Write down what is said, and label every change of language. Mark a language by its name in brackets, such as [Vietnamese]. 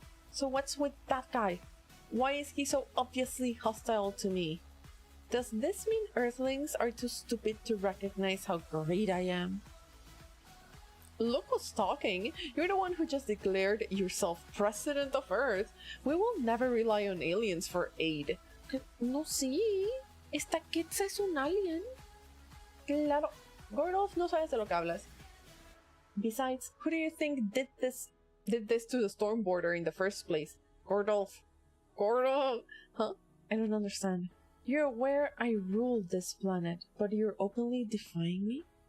[English] So what's with that guy? Why is he so obviously hostile to me? Does this mean Earthlings are too stupid to recognize how great I am? Look who's talking. You're the one who just declared yourself president of Earth. We will never rely on aliens for aid. [Spanish] No, sí. Esta Quetzal es un alien. Claro. Gordolf, no sabes de lo que hablas. [English] Besides, who do you think did this to the storm border in the first place? Gordolf. Gordolf! Huh? I don't understand. You're aware I rule this planet, but you're openly defying me?